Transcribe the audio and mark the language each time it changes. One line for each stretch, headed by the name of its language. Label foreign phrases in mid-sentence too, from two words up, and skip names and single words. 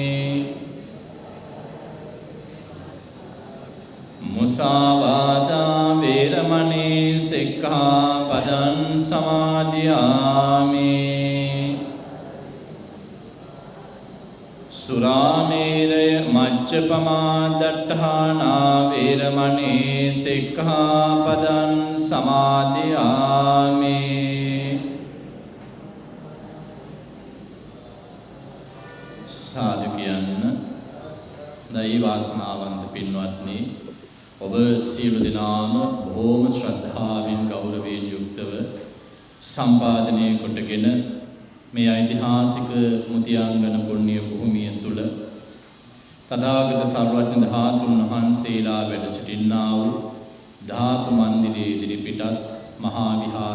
Pali: මුසාවාදා වේරමණී සික්ඛාපදං සමාදියාමි සුරාමේරය මච්චපමා දට්ඨානා වේරමණී සික්ඛාපදං සමාදියාමි
Sinhala: සාදු කියන්න දෛ වාසනාවන්ත පින්වත්නි ඔබ සියලු දෙනාම බොහෝම ශ්‍රද්ධාවෙන් ගෞරවයෙන් යුක්තව සම්පාදනය කොටගෙන මේ ඓතිහාසික මුතියාංගන පුණ්‍ය භූමිය තුල තථාගත සර්වඥ ධාතුන් වහන්සේලා වැඩ සිටින්නා වූ ධාතු මන්දිරයේ ඉදිරිපිටත් මහා විහාර